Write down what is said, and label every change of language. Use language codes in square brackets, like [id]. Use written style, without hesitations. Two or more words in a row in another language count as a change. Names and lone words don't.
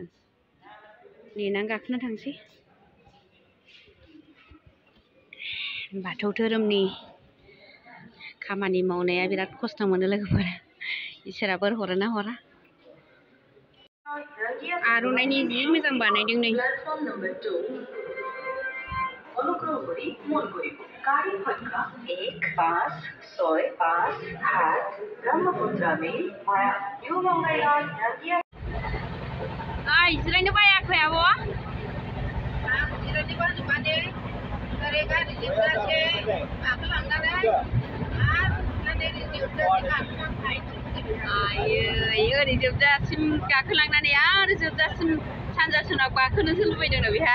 [brx] नेनानै गाखोना थांसै। बाथौ धोरोमनि खामानि मावनाया बिराद खस्थ' मोनो लोगोफोर, इसोरा बोर हरो ना हरा। आर'नाइनि जि मोजां बानायदों नै। [as] অনুগ্রহ করে মন করিব গাড়ি সংখ্যা 1565 ब्रह्मपुत्र मेल भाया न्यू मंगलयान नदिया। [brx] जिरायनो बायाखै आब'? जिरायनो बाजोबादे ओरै गारि जोबजासे गाखोलांनानै आयै ओरै जोबजासिम गाखोलांनानै आरो जोबजासिम सानजा सोनाब गाखोनोसो लुबैदोंनो बेहा।